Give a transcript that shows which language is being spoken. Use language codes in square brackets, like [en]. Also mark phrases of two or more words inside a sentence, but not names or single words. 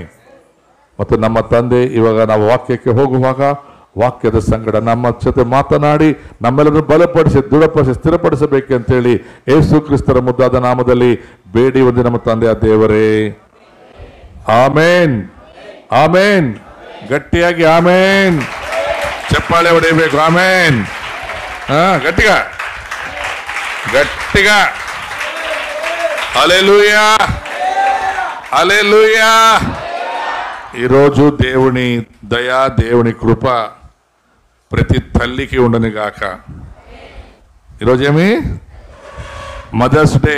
[kn] ಮತ್ತು ನಮ್ಮ ತಂದೆ, ಇವಾಗ ನಾವು ವಾಕ್ಯಕ್ಕೆ ಹೋಗುವಾಗ ವಾಕ್ಯದ ಸಂಗಡ ನಮ್ಮ ಜೊತೆ ಮಾತನಾಡಿ ನಮ್ಮೆಲ್ಲರನ್ನು ಬಲಪಡಿಸಿ, ದೃಢಪಡಿಸಿ, ಸ್ಥಿರಪಡಿಸಬೇಕು ಅಂತೇಳಿ ಯೇಸು ಕ್ರಿಸ್ತರ ಮುದ್ದಾದ ನಾಮದಲ್ಲಿ ಬೇಡಿ ಒಂದು ನಮ್ಮ ತಂದೆಯ ದೇವರೇ, ಆಮೇನ್, ಆಮೇನ್. ಗಟ್ಟಿಯಾಗಿ ಆಮೇನ್. ಚಪ್ಪಾಳೆ ಹೊಡೆಯಬೇಕು. ಆಮೇನ್. ಗಟ್ಟಿಗ ಗಟ್ಟಿಗ. [te] హల్లెలూయా, హల్లెలూయా. ఈరోజు దేవుని దయా, దేవుని కృప ప్రతి తల్లికి ఉండను గాక. ఈరోజు ఏమి? [en] Mother's Day.